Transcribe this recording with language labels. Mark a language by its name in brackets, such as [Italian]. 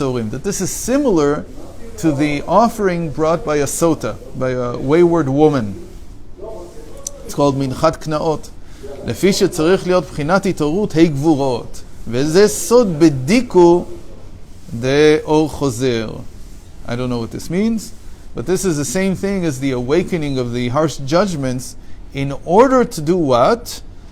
[English] That this is similar to the offering brought by a sota, by a wayward woman. It's called minchat knaot. [Hebrew] לפי שצריך להיות בחינת התעוררות גבורות. וזה סוד בדיקו דאור חוזר. [English] I don't know what this means, but this is the same thing as the awakening of the harsh judgments in order to do what?